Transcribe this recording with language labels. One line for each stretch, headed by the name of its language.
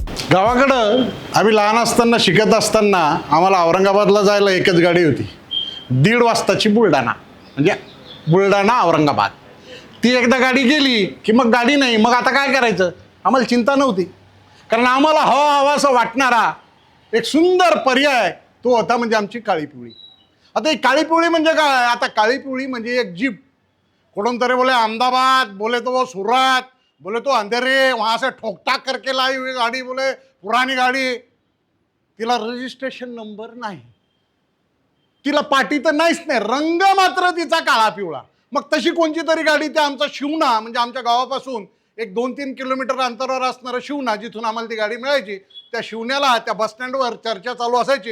Marathi: गावाकडं आम्ही लहान असताना शिकत असताना आम्हाला औरंगाबादला जायला एकच गाडी होती, 1:30 वाजताची बुलढाणा, म्हणजे बुलढाणा औरंगाबाद. ती एकदा गाडी गेली की मग गाडी नाही. मग आता काय करायचं, आम्हाला चिंता नव्हती, कारण आम्हाला हवा असं वाटणारा एक सुंदर पर्याय तो होता, म्हणजे आमची काळी पिवळी. आता ही काळी पिवळी म्हणजे काय, आता काळी पिवळी म्हणजे एक जीप. कुठून तरी
Hindi: बोले अहमदाबाद, बोले तो वो सूरत, बोले तो अंधेरे, वहाँ से ठोकठाक करके लाई हुई गाड़ी, बोले पुरानी गाड़ी.
Marathi: तिला रजिस्ट्रेशन नंबर नाही, तिला पाटी तर नाहीच नाही, रंग मात्र तिचा काळा पिवळा. मग तशी कोणती तरी गाडी, त्या आमचा शिवना, म्हणजे आमच्या गावापासून एक 2-3 किलोमीटर अंतरावर असणारा शिवना, जिथून आम्हाला ती गाडी मिळायची, त्या शिवण्याला त्या बसस्टँडवर चर्चा चालू असायची.